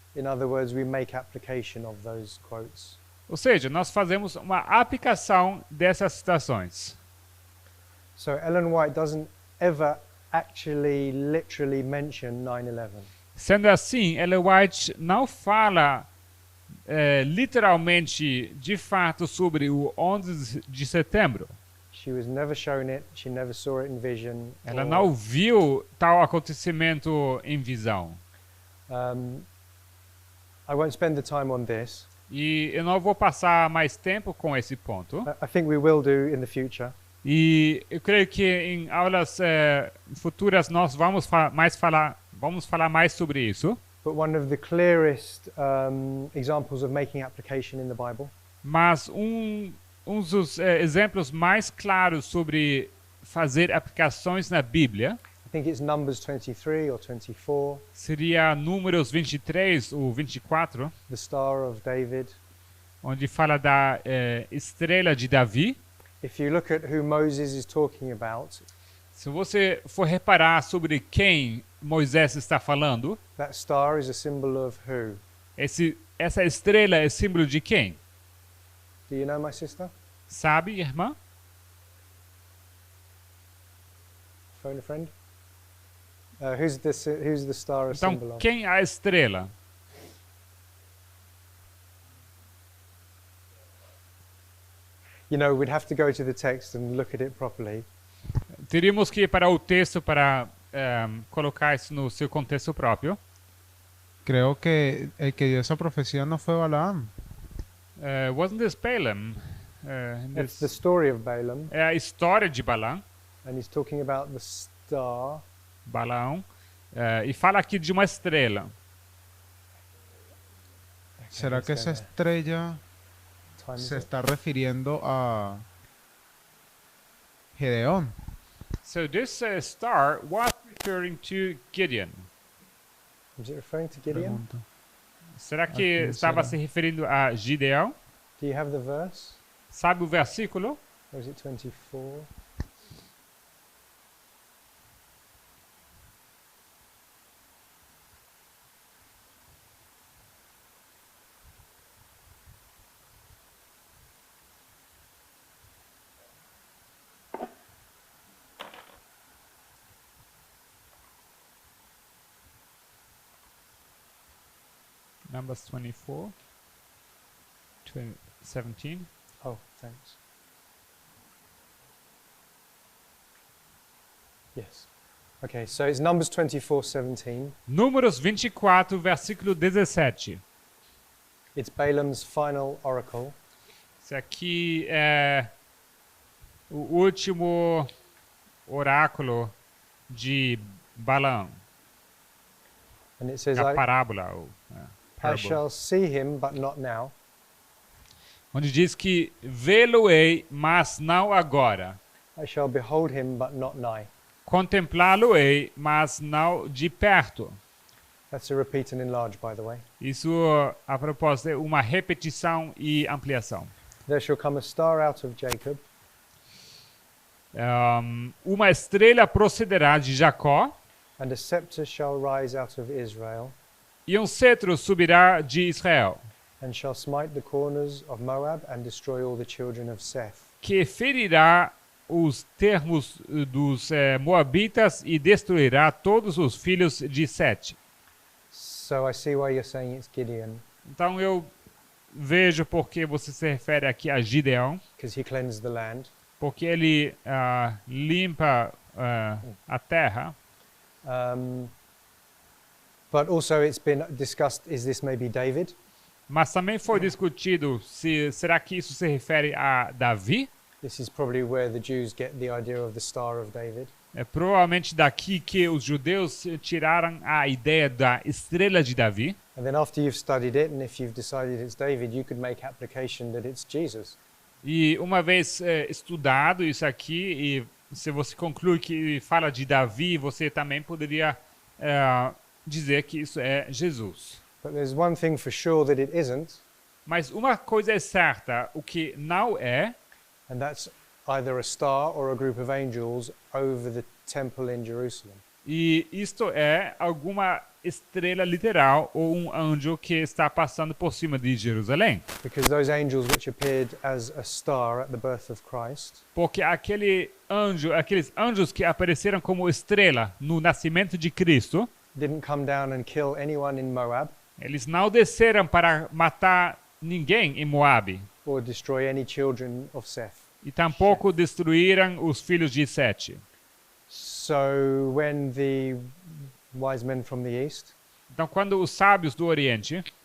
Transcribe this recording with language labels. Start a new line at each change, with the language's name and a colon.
English: In other words, we make application of those quotes.
Portuguese: Ou seja, nós fazemos uma aplicação dessas citações.
English: So Ellen White doesn't ever actually literally mention 9/11.
Portuguese: Sendo assim, Ellen White não fala literalmente, de fato, sobre o 11 de setembro.
English: She was never shown it. She never saw it in vision.
Portuguese: Ela
English: or,
Portuguese: não viu tal acontecimento em visão.
English: I won't spend the time on this.
Portuguese: E eu não vou passar mais tempo com esse ponto.
English: I think we will do in the future.
Portuguese: E eu creio que em aulas futuras nós vamos falar mais sobre isso.
English: But one of the clearest examples of making application in the Bible
Portuguese: Mas um dos exemplos mais claros sobre fazer aplicações na Bíblia
English: I think it's Numbers 23 or 24,
Portuguese: seria Números 23 ou 24,
English: the Star of David.
Portuguese: onde fala da estrela de Davi.
English: If you look at who Moses is talking about,
Portuguese: Se você for reparar sobre quem Moisés está falando,
English: that star is a symbol of who?
Portuguese: essa estrela é símbolo de quem?
English: Do you know, my sister?
Portuguese: Sabe, irmã?
English: Phone a friend. Who's the star a symbol
Portuguese: Então,
English: of?
Portuguese: quem é a estrela?
English: you know, we'd have to go to the text and look at it properly.
Portuguese: Teríamos que ir para o texto para colocar isso no seu contexto próprio.
Spanish: Creo que el que dio esa profecía no fue Balaam.
English: Wasn't this Balaam? It's the story of Balaam,
Portuguese: É a história de Balaam.
English: and he's talking about the star.
Portuguese: Balaão. E fala aqui de uma estrela.
Spanish: ¿Será que esa estrella
English: Time is
Spanish: se
English: up.
Spanish: está refiriendo a Gedeón?
English: So this star was referring to Gideon. Was it referring to Gideon?
Spanish: Pregunto.
Portuguese: Será que Aqui, estava será? se referindo a Gideão?
English: Do you have the verse?
Portuguese: Sabe o versículo?
English: Or is it 24? Numbers 24, 17. Oh, thanks. Yes. Okay, so it's Numbers 24:17.
Portuguese: Números 24, versículo 17.
English: It's Balaam's final oracle.
Portuguese: Esse aqui é o último oráculo de Balaão.
English: And it says,
Portuguese: A parábola. Ou,
English: I parable. shall see him, but not now.
Portuguese: Onde diz que vê-lo-ei, mas não agora.
English: I shall behold him, but not nigh.
Portuguese: Contemplá-lo-ei, mas não de perto.
English: That's a repeat and enlarge, by the way.
Portuguese: Isso, a propósito, é uma repetição e ampliação.
English: There shall come a star out of Jacob,
Portuguese: Uma estrela procederá de Jacó,
English: and a scepter shall rise out of Israel,
Portuguese: e um cetro subirá de Israel,
English: and shall smite the corners of Moab, and destroy all the children of Seth.
Portuguese: que ferirá os termos dos moabitas e destruirá todos os filhos de Sete.
English: So I see why you're saying it's Gideon,
Portuguese: Então eu vejo porque você se refere aqui a Gideão,
English: because he cleansed the land.
Portuguese: porque ele limpa a terra.
English: But also it's been discussed, is this maybe David?
Portuguese: Mas também foi discutido se será que isso se refere a Davi?
English: This is probably where the Jews get the idea of the Star of David.
Portuguese: É provavelmente daqui que os judeus tiraram a ideia da estrela de Davi.
English: And then after you've studied it, and if you've decided it's David, you could make application that it's Jesus.
Portuguese: E uma vez estudado isso aqui, e se você conclui que fala de Davi, você também poderia dizer que isso é Jesus.
English: But there's one thing for sure that it isn't,
Portuguese: Mas uma coisa é certa, o que não é,
English: and that's either a star or a group of angels over the temple in Jerusalem.
Portuguese: e isto é alguma estrela literal ou um anjo que está passando por cima de Jerusalém.
English: Because those angels which appeared as a star at the birth of Christ
Portuguese: Porque aqueles anjos que apareceram como estrela no nascimento de Cristo,
English: didn't come down and kill anyone in Moab
Portuguese: eles não desceram para matar ninguém em Moabe,
English: or destroy any children of Seth.
Portuguese: e tampouco destruíram os filhos de Sete.
English: So when the wise men from the east
Portuguese: Então, quando os sábios do Oriente